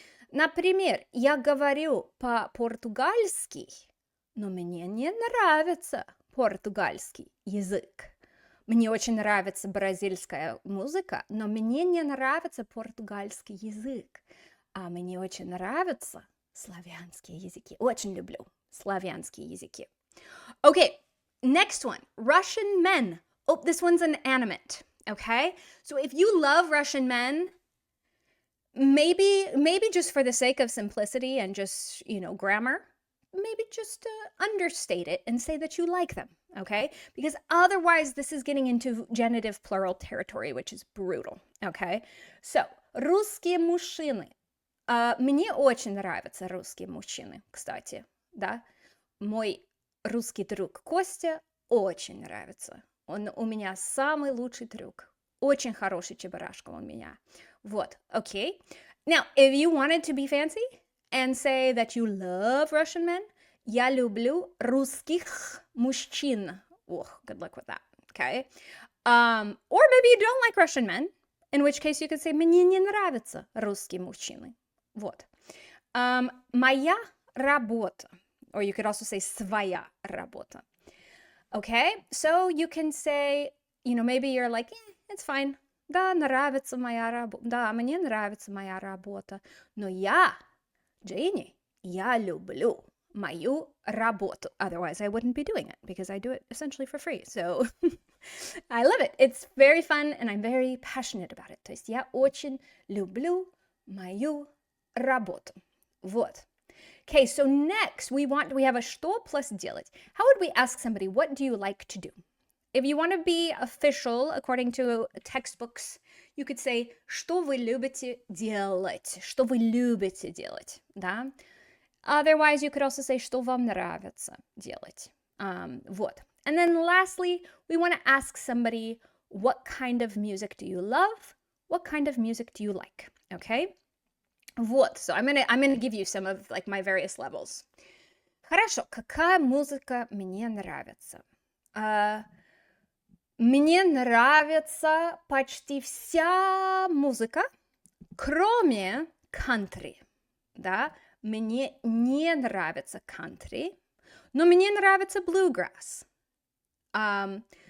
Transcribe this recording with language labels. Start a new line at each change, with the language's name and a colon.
Russian: Например, я говорю по-португальски, но мне не нравится португальский язык. Мне очень нравится бразильская музыка, но мне не нравится португальский язык. А мне очень нравятся славянские языки. Очень люблю славянские языки.
English: Okay, next one. Russian men. Oh, this one's an animate. Okay? So if you love Russian men, maybe just for the sake of simplicity and just, grammar, maybe just understate it and say that you like them, okay? Because otherwise, this is getting into genitive plural territory, which is brutal, okay?
Russian: So, русские мужчины. Мне очень нравятся русские мужчины, кстати, да. Мой русский друг Костя очень нравится. Он у меня самый лучший друг. Очень хороший чебурашка у меня. Вот,
English: okay. Now, if you wanted to be fancy and say that you love Russian men,
Russian: я люблю русских мужчин.
English: Oh, good luck with that, okay? Or maybe you don't like Russian men, in which case you could say
Russian: мне не нравятся русские мужчины. Вот. Моя работа.
English: Or you could also say своя работа. Okay? So you can say, maybe you're like, it's fine.
Russian: Да, нравится моя работа. Да, мне нравится моя работа. Но я, Дженни, я люблю мою работу.
English: Otherwise, I wouldn't be doing it because I do it essentially for free. So I love it. It's very fun and I'm very passionate about it.
Russian: То есть я очень люблю мою работу. Вот.
English: Okay, so next we have a что plus делать. How would we ask somebody, what do you like to do? If you want to be official, according to textbooks, you could say,
Russian: что вы любите делать? Что вы любите делать? Да?
English: Otherwise, you could also say,
Russian: что вам нравится делать? Вот.
English: And then lastly, we want to ask somebody, what kind of music do you love? What kind of music do you like? Okay?
Russian: Вот,
English: so I'm gonna give you some of like my various levels.
Russian: Хорошо, какая музыка мне нравится? Мне нравится почти вся музыка, кроме кантри, да? Мне не нравится кантри, но мне нравится bluegrass.